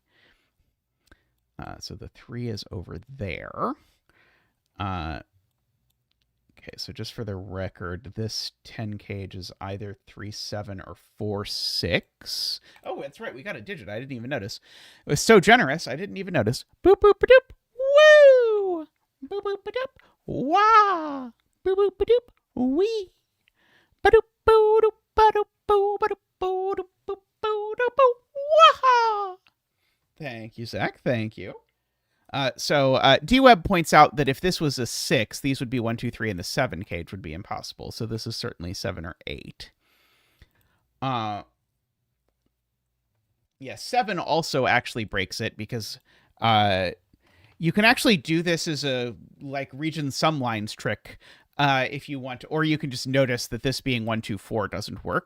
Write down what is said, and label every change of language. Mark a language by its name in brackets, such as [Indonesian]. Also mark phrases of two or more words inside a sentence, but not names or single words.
[English] So the 3 is over there. Okay, so just for the record, this 10 cage is either 3, 7 or 4, 6. Oh, that's right. We got a digit. I didn't even notice. It was so generous. I didn't even notice. Boop, boop, ba-doop. Woo! Boop, boop, ba-doop. Wah! Boop, boop, ba-doop. Wee! Ba-doop, boo-doop, ba-doop, boo, ba-doop, boo-doop, boo, boo-doop, boo. Wah! Thank you, Zach. Thank you. DWeb points out that if this was a 6, these would be 1, 2, 3, and the 7 cage would be impossible. So this is certainly 7 or 8. Yeah, 7 also actually breaks it because you can actually do this as a like region sum lines trick if you want, or you can just notice that this being 1, 2, 4 doesn't work.